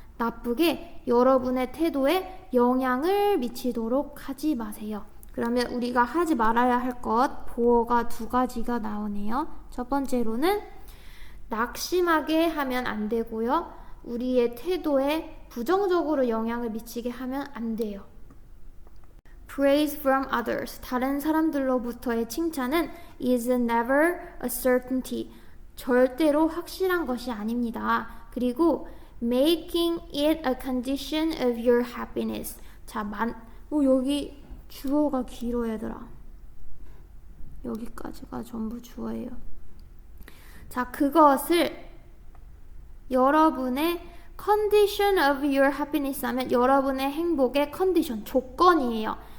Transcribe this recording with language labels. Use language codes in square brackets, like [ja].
[ko] 나쁘게 여러분의 태도에 영향을 미치도록 하지 마세요. 그러면 우리가 하지 말아야 할 것, 보어가 두 가지가 나오네요. 첫 번째로는 낙심하게 하면 안 되고요. 우리의 태도에 부정적으로 영향을 미치게 하면 안 돼요. [en] Praise from others. [ko] 다른 사람들로부터의 칭찬은 [en] is never a certainty. [ko] 절대로 확실한 것이 아닙니다. 그리고 [en] making it a condition of your happiness. [ko] 자, 여기 주어가 길어 얘들아. 여기까지가 전부 주어예요. 자, 그것을 여러분의 [en] condition of your happiness [ko] 하면 여러분의 행복의 컨디션, 조건이에요.